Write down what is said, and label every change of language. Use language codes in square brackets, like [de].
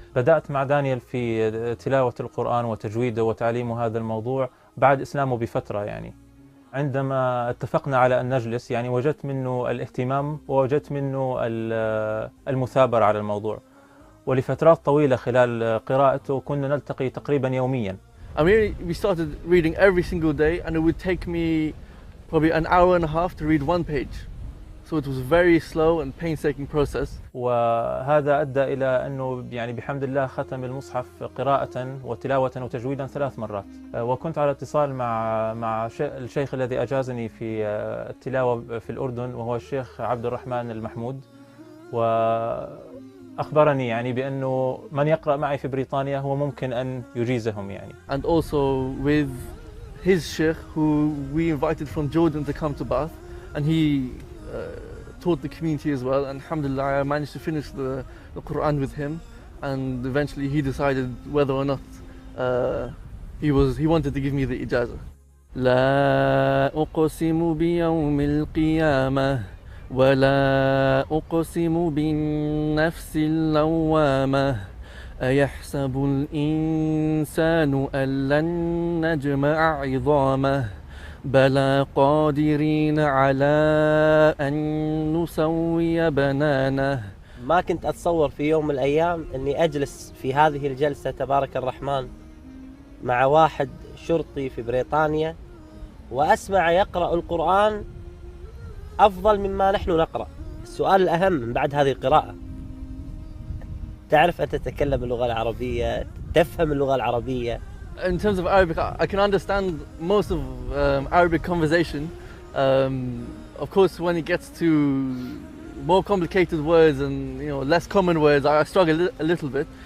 [ar] بدأت مع دانيال في تلاوة القرآن وتجويده وتعليمه هذا الموضوع بعد إسلامه بفترة. يعني عندما اتفقنا على أن نجلس، يعني وجدت منه الاهتمام ووجدت منه المثابرة على الموضوع، ولفترات طويلة خلال قراءته كنا نلتقي تقريبا يوميا. [en] I mean, we started reading every single day, and it would take me probably an hour and a half to read one page. So it was a very slow and painstaking process. [ar] وهذا أدى إلى أنه يعني بحمد الله ختم المصحف قراءة وتلاوة وتجويدا 3 مرات. وكنت على اتصال مع الشيخ الذي أجازني في التلاوة في الأردن، وهو الشيخ عبد الرحمن المحمود، وأخبرني يعني بأنه من يقرأ معي في بريطانيا هو ممكن أن يجيزهم يعني. [en] And also with his sheikh, who we invited from Jordan to come to Bath, and he taught the community as well, and alhamdulillah I managed to finish the Quran with him, and eventually he decided whether or not he wanted to give me the ijazah. [ar] لا أقسم بيوم القيامة ولا أقسم بالنفس اللوامة أيحسب الإنسان أن لن نجمع عظامه بلى قادرين على أن نسوي بنانه. ما كنت أتصور في يوم من الأيام أني أجلس في هذه الجلسة تبارك الرحمن مع واحد شرطي في بريطانيا وأسمع يقرأ القرآن أفضل مما نحن نقرأ. السؤال الأهم من بعد هذه القراءة، تعرف أن تتكلم اللغة العربية، تفهم اللغة العربية. [en] In terms of Arabic, I can understand most of Arabic conversation. Of course, when it gets to more complicated words and less common words, I struggle a little bit.